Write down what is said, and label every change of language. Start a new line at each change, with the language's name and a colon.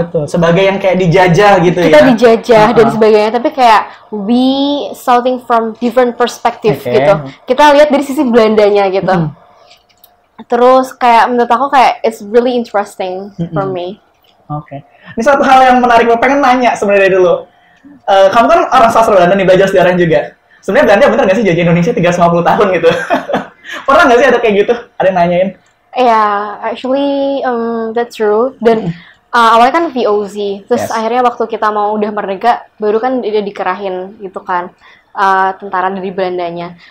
Indonesian: Betul, sebagai yang kayak dijajah gitu kita dijajah dan sebagainya, tapi kayak
English: we starting from different perspective
Indonesian: gitu. Kita lihat dari sisi Belandanya gitu. Terus kayak menurut aku kayak
English: it's really interesting for me.
Indonesian: Ini satu hal yang menarik, gue pengen nanya sebenarnya dari dulu. Kamu kan orang sastra Belanda nih, belajar sejarah juga. Sebenarnya Belanda bener nggak sih jajah Indonesia 350 tahun gitu? Pernah nggak sih ada kayak gitu? Ada yang nanyain?
English: Actually that's true.
Indonesian: Dan awalnya kan VOC, terus akhirnya waktu kita mau udah merdeka, baru kan udah dikerahin gitu kan tentara dari Belandanya.